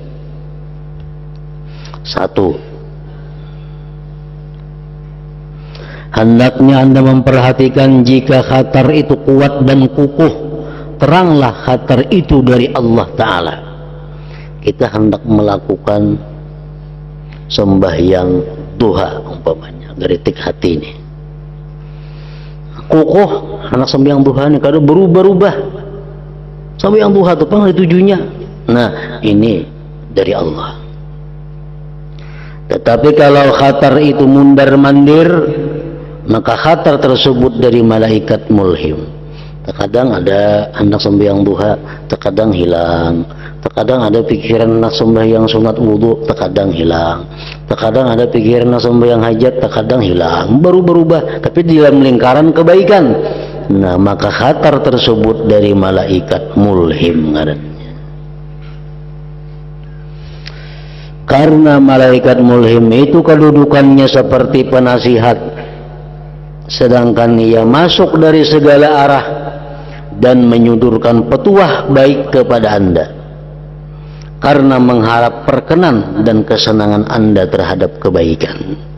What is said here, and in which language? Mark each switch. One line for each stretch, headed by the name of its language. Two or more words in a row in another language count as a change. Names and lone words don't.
Indonesian: 1. Hendaknya Anda memperhatikan jika khatar itu kuat dan kukuh, teranglah khatar itu dari Allah Ta'ala.
Banjar: Kita hendak melakukan sembahyang duha umpamanya, geritik hati ini kukuh, anak sembahyang duha ini kada berubah-ubah.
Indonesian: Sembahyang duha itu apa tujuannya? Nah ini dari Allah. Tetapi kalau khatar itu mundar-mandir, maka khatar tersebut dari malaikat mulhim. Terkadang ada anak sembahyang duha, terkadang hilang. Terkadang ada pikiran nak sembahyang sunat wudu, terkadang hilang. Terkadang ada pikiran nak sembahyang hajat, terkadang hilang. Berubah-ubah, tapi di dalam lingkaran kebaikan. Nah, maka khatar tersebut dari malaikat mulhim ngarannya. Karena malaikat mulhim itu kedudukannya seperti penasihat, sedangkan ia masuk dari segala arah dan menyodorkan petuah baik kepada Anda, karena mengharap perkenan dan kesenangan Anda terhadap kebaikan.